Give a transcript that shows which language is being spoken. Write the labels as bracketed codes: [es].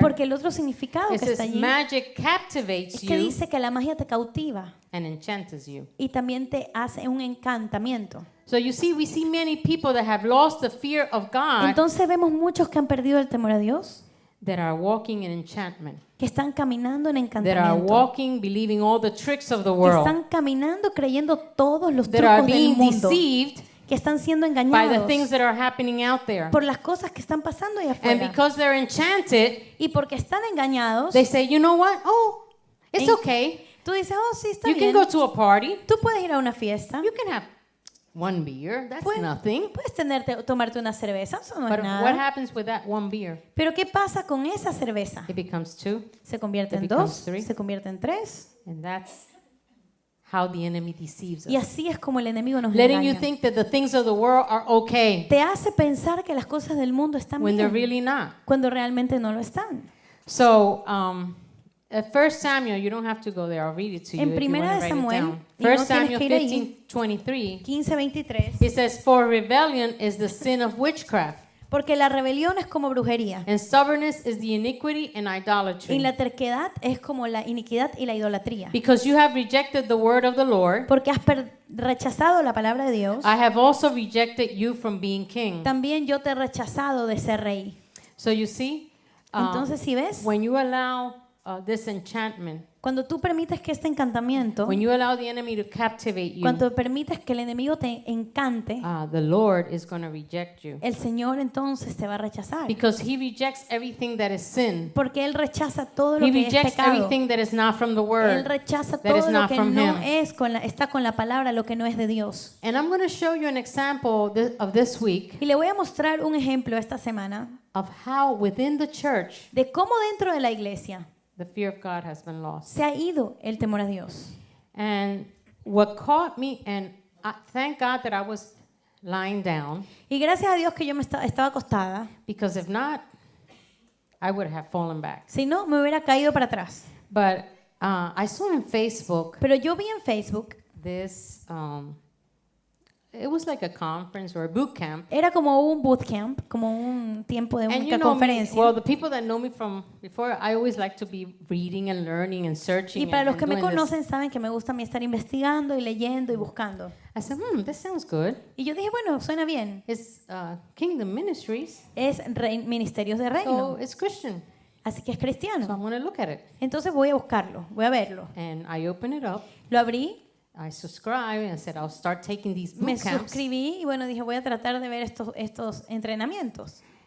[es] Porque el otro significado [en] it [es] que está [en] says [es] allí [en] magic captivates [es] es que [en] you [es] dice que la magia te cautiva [en] and enchants you. [es] y también te hace un encantamiento. [en] So you see, we see many people that have lost the fear of God [es] Entonces vemos muchos que han perdido el temor a Dios, [en] that are walking in enchantment, [es] que están caminando en [en] that are [es] encantamiento, [en] walking believing all the tricks of the [es] que [en] world, [es] están caminando creyendo todos los [en] that are [es] trucos del [en] being [es] mundo, [en] deceived [es] que están siendo [en] by the [es] engañados [en] things that are happening out there. [es] por las cosas que están pasando allá [en] And [es] afuera. [en] because they're enchanted, [es] Y porque están engañados, [en] they say, you know what? Oh, it's [es] En- [en] okay. [es] tú dices, oh, sí, está [en] You can [es] bien. [en] go to a party. [es] Tú puedes ir a una fiesta, [en] You can have one beer. That's [es] puedes, [en] nothing. [es] puedes tomarte una cerveza, eso no [en] But [es] es nada. [en] happens with that one beer? [es] Pero ¿qué pasa con esa cerveza? [en] It becomes two, [es] Se convierte [en] It [es] en [en] becomes [es] 2, [en] three. [es] se convierte en 3. [en] and that's how the enemy deceives [es] Y [en] us. [es] así es como el enemigo nos [en] Letting you [es] engaña. [en] think that the things of the world are okay [es] Te hace pensar que las cosas del mundo están [en] when they're [es] bien [en] really not. [es] cuando realmente no lo están. [en] So, at 1 Samuel, you don't have to go there. I'll read it to you [es] En [en] if you [es] Primera [en] want to [es] de [en] write it [es] Samuel, [en] down. [es] y no [en] 1 [es] tienes [en] Samuel [es] que ir ahí. [en] 15:23. [es] 15:23. [en] It says, "For rebellion is the sin of witchcraft, [es] Porque la rebelión es como brujería [en] and stubbornness is the iniquity and [es] y [en] idolatry. [es] la terquedad es como la iniquidad y la idolatría. [en] Because you have rejected the word of the Lord, [es] Porque has rechazado la palabra de Dios, [en] I have also rejected you from being king." [es] también yo te he rechazado de ser rey. [en] So you see, [es] Entonces, si ves, [en] when you allow this enchantment, [es] cuando tú permites que este encantamiento, [en] when you allow the enemy to captivate you, [es] cuando permites que el enemigo te encante, [en] the Lord is going to reject you. [es] el Señor entonces te va a rechazar. [en] Because he rejects everything that is sin. [es] Porque Él rechaza todo lo [en] He [es] que es [en] rejects [es] pecado. [en] everything that is not from the [es] Él [en] word. [es] rechaza [en] that is [es] todo lo [en] not [es] que [en] from [es] no [en] him. [es] es está con la palabra, lo que no es de Dios. [en] And I'm going to show you an example of this week [es] Y le voy a mostrar un ejemplo esta semana [en] of how within the church [es] de cómo dentro de la iglesia [en] the fear of God has been lost. [es] se ha ido el temor a Dios. [en] And what caught me, and thank God that I was lying down, [es] Y gracias a Dios que yo estaba acostada, [en] because if not, I would have fallen back. [es] si no me hubiera caído para atrás. [en] But I saw on Facebook [es] Pero yo vi en Facebook [en] this it was like a conference or a boot camp. [es] Era como un bootcamp, como un tiempo de [en] And [es] una [en] you know me, [es] conferencia. [en] well, the people that know me from before, I always like to be reading and learning and searching. [es] Y para [en] and, [es] los que me [en] doing this. [es] conocen saben que me gusta a mí estar investigando y leyendo y buscando. [en] I said, this sounds good. [es] Y yo dije, bueno, suena bien. [en] It's Kingdom Ministries, [es] Es Ministerios de [en] so [es] Reino, [en] it's Christian. [es] así que es [en] So [es] cristiano. [en] I'm going to look at it. [es] Entonces voy a buscarlo, voy a verlo. [en] And I opened it up. [es] Lo abrí, [en] I subscribed and I said, I'll start taking these [es] me [en] boot camps. [es] suscribí y bueno, dije, voy a tratar de ver estos entrenamientos.